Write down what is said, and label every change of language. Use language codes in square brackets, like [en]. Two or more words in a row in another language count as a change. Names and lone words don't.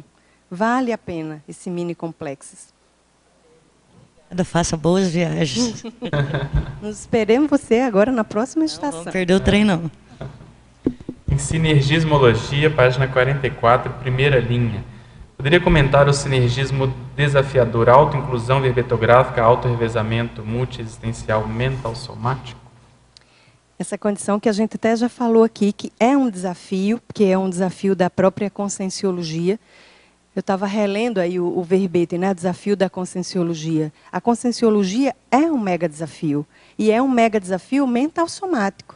[pt] Vale a pena esse mini complexos. Faça boas viagens. Nos esperemos você agora na próxima estação. Não vamos perder o trem, não. Em Sinergismologia, página 44, primeira linha. Poderia comentar o sinergismo desafiador, autoinclusão verbetográfica, autorrevezamento, multiexistencial, mental somático? Essa condição que a gente até já falou aqui, que é um desafio, porque é um desafio da própria conscienciologia. Eu estava relendo aí o verbete, né? Desafio da conscienciologia. A conscienciologia é um mega desafio. E é um mega desafio mental somático.